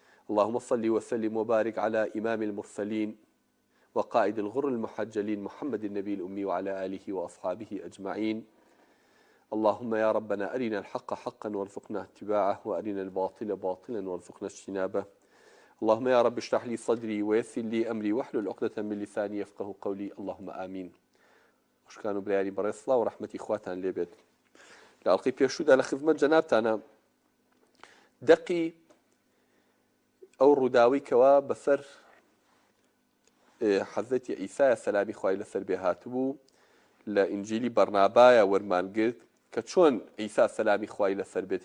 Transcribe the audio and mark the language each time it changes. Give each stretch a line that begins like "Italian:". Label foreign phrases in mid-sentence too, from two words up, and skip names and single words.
Arabic: اللهم صل وسلم وبارك على إمام المرسلين وقائد الغر المحجلين محمد النبي الأمي وعلى آله وأصحابه أجمعين. اللهم يا ربنا أرنا الحق حقا وارزقنا اتباعه وأرنا الباطل باطلا وارزقنا اجتنابه. اللهم يا رب اشرح لي صدري ويسر لي أمري واحلل عقدة من لساني يفقه قولي. اللهم آمين.
Central Kurdish: خوشکان و برایانی بەڕێز و ڕەحمەتی خواتان لێبێت. لە ئەڵقەی پێشوودا لە خزمەت جەنابتانە دەقی ئەو ڕووداوی کەوا بەسەر حەزرەتی عیسایە سەلامی خوای لەسەر بێ هاتبوو لە ئینجیلی بەرنابایە وەرمانگرت کە چۆن عیسا سەلامی خوای لەسەر بێت